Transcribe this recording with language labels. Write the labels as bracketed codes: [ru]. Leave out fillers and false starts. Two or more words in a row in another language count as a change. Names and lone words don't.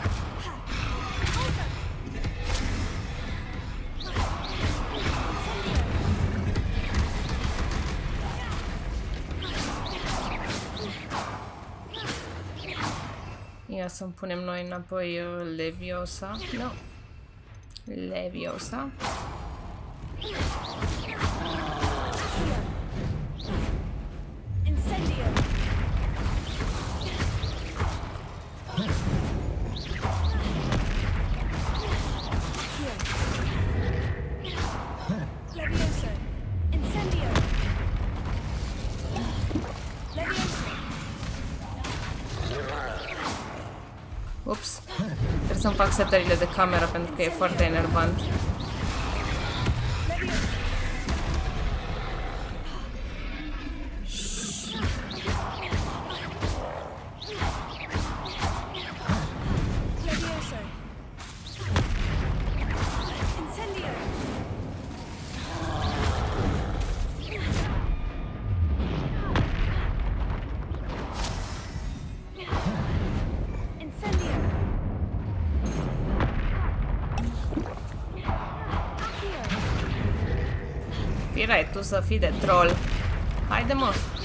[ro] Ia să-mi punem noi înapoi Leviosa. Nu. Leviosa. Incendio. Levioso. Incendio. Levioso. Ups. Trebuie să-mi fac setările de cameră pentru că e foarte enervant. Levioso. Incendio. Incendio. Firai tu să fii de troll. Haide, mă!